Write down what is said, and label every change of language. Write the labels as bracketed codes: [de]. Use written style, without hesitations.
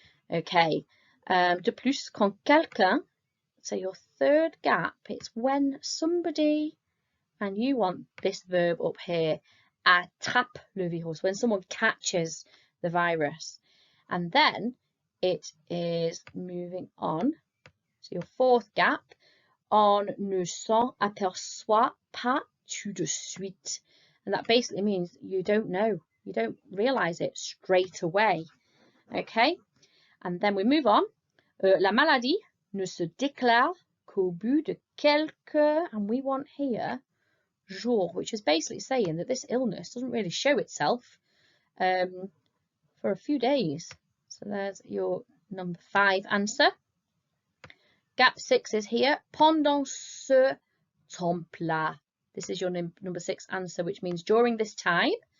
[en] Okay, [fr] de plus, quand quelqu'un, [en] so your third gap, it's when somebody, and you want this verb up here, [fr] attrape le virus, [en] when someone catches the virus. And then it is moving on, so your fourth gap, [fr] on ne s'en aperçoit pas tout de suite. [en] And that basically means you don't know, you don't realise it straight away. Okay, and then we move on. [fr] La maladie ne se déclare qu'au bout de quelques, [en] and we want here [fr] jours, [en] which is basically saying that this illness doesn't really show itself for a few days. So there's your number 5 answer. Gap 6 is here. [fr] Pendant ce temps-là. [en] This is your number 6 answer, which means during this time.